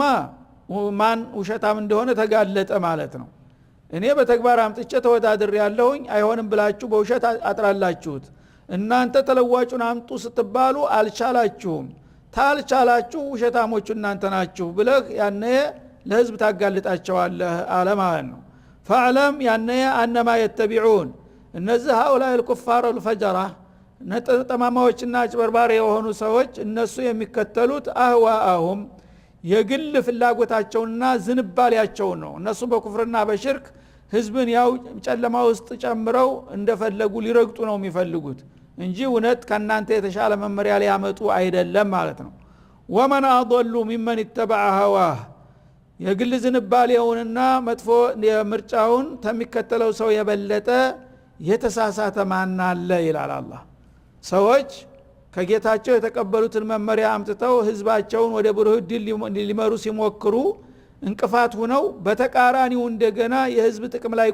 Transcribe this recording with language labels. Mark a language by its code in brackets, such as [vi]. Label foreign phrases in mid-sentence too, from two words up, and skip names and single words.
[am] ማን ውሸታም እንደሆነ ተጋለጠ ማለት ነው እኔ በተግባር አምጥቼ ተወዳድር ያለሁኝ አይሆንም ብላችሁ በውሸት አጥራላችሁት እናንተ ተለዋጩን አምጡ ስትባሉ አልቻላችሁም ታልቻላችሁ ውሸታሞቹ እናንተ ናችሁ ብለህ ያኔ ለህዝብ ታጋልጣቸዋለህ አለ ማለት ነው فعلم ያኔ [ar] انما يتبعون [am] እነዚህ [ar] هؤلاء الكفار الفجرة [am] ነጠማማዎችና አጭበርባሪ የሆኑ ሰዎች እነሱ የሚከተሉት አህዋአሁም የግል ፍላጎታቸውና ዝንባሌያቸውን ነው እነሱ በኩፍርና በሽርክ ህዝብን ያው ጨለማ ውስጥ ጨምረው እንደፈለጉ ሊረግጡ ነው የሚፈልጉት እንጂ እውነት ከናንተ የተሻለ መመሪያ ሊያመጡ አይደለም ማለት ነው [ar] ومن أضل ممن اتبع هواه [am] የግል ዝንባሌውንና መጥፎ ምርጫውን ተሚከተለው ሰው የበለጠ የተሳሳተ ማን አለ ይላል አላህ ሰዎች ከጌታቸው የተቀበሉትን መመሪያ አምጥተው ህዝባቸውን ወደ ብሩህ ድል ሊመሩ ሲሞክሩ እንቅፋት ሆነው በተቃራኒው እንደገና የህዝብ ጥቅም ላይ